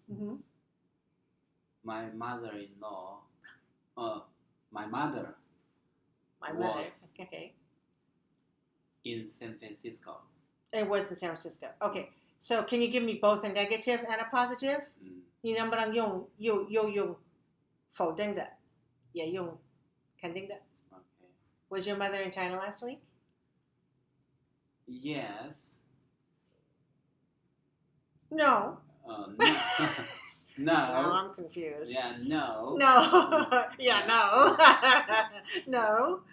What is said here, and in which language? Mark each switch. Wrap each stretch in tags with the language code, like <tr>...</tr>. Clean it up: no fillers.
<en>Mm-hmm. my mother-in-law, my mother My mother. Was. Okay. in San Francisco. It was in San Francisco. Okay. So can you give me both a negative and a positive?</en> <zh>你能不能用否定的，也用肯定的？</zh> <en>Okay. Was your mother in China last week? Yes. No. No. Now No. I'm confused. Yeah, no. No. Yeah, no. No.</en>